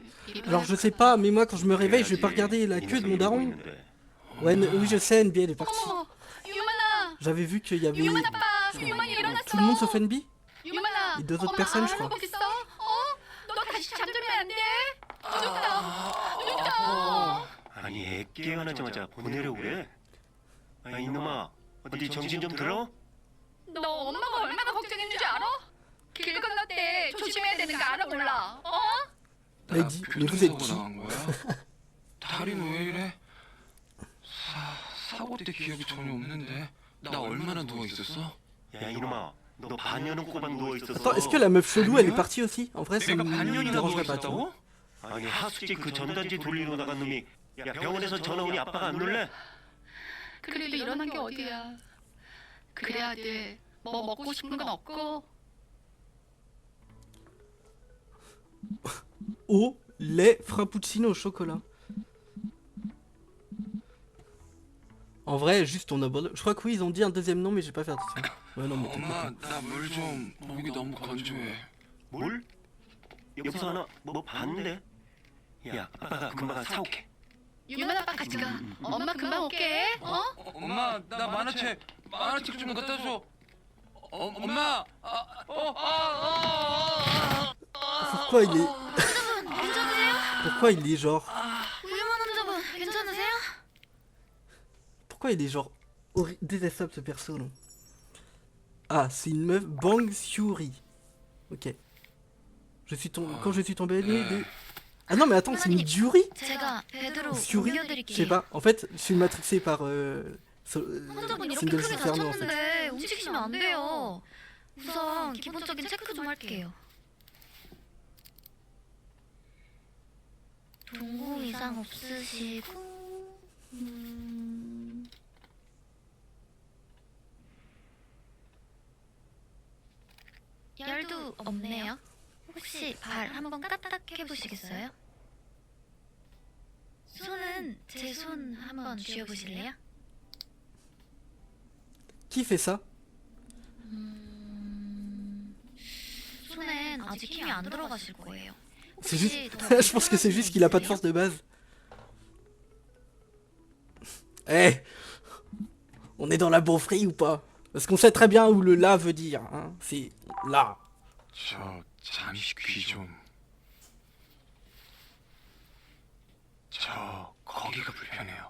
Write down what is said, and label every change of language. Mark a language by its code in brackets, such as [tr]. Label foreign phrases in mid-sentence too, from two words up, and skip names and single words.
[fr] Alors je sais pas, mais moi quand je me réveille, je vais pas regarder la queue de mon daron. Ouais, oui je sais, NB elle est partie. [ko] 어머, 유만아, [fr] J'avais vu qu'il y avait [ko] 유만 아빠, 유만이 일어났어. [fr] tout le monde sauf NB. [ko] 유만아, [fr] Et deux autres [ko] 엄마 [fr] personnes, je crois. [ko] 알아보고 있어? 너 다시 잠들면 안 돼. 늦다. 아니 애 깨어나자마자 보내려고 그래? 아 이놈아 어디 정신 좀 들어? 너 엄마가 얼마나 걱정인 줄 알아? 길 건널 때 조심해야 되는 거 알아 몰라? [fr] Elle dit, mais vous êtes qui? [ko] 나간 거야? 다리는 왜 이래? 사고 때 기억이 전혀 없는데. 나 얼마나 누워 있었어? 야 이놈아 너 반년은 꼬박 누워있었어. [fr] Attends, est-ce que la meuf chelou elle est partie aussi? En vrai ça [ko] 내가 [fr] me [ko] 반년이나 누워 [fr] dérangerait pas, tu vois. [ko] 있었다고? 아니 하숙집 그 전단지 돌리러 나간 놈이 야 병원에서 전화 오니 아빠가 안 놀래? 그래도 일어난 게 어디야? 그래야 돼. 뭐 먹고 싶은 건 없고. [fr] Eau, lait, frappuccino au chocolat. En vrai, juste on abandonne. Je crois que oui, ils ont dit un deuxième nom, mais j'ai pas fait attention. Ouais, non, mais [ko] 엄마, 나 물 좀. 목이 너무 건조해. 뭘? 여기서 하나 뭐 봤는데? 야 아빠가 금방 사올게. 유만 아빠 같이 가. 엄마 금방 올게. 엄마, 나 만화책 좀 갖다 줘. 엄마. [fr] pourquoi il est. [ko] 괜찮으세요? [fr] Pourquoi il est genre. [ko] 유만 환자분 괜찮으세요? [fr] Pourquoi il est genre. Détestable ce perso, non? Ah, c'est une meuf. Bang Syuri. Ok. Quand je suis tombé de. Ah non, mais attends, c'est une Jury? [ko] 제가 베드로 [fr] Syuri? Je sais [ko] 옮겨드릴게요. [fr] pas. En fait, je suis matrixé par. [ko] 환자분 이렇게 [fr] Single [ko] 크게 [fr] Inferno en fait. [ko] 다쳤는데 움직이시면 안 돼요. 우선 기본적인 체크 좀 할게요. 동공 이상 없으시고 열도 없네요. 혹시 발 한번 까딱 해보시겠어요? 손은 제 손 한번 쥐어보실래요? [fr] Qui fait ça? [ko] 손엔 아직 힘이 안 들어가실 거예요. [fr] C'est juste. Je pense que c'est juste qu'il a pas de force de base. Eh, on est dans la beaufrie ou pas? Parce qu'on sait très bien où le là veut dire. Hein. C'est là. [ko] 저 잠시 귀 좀. 저 거기가 불편해요.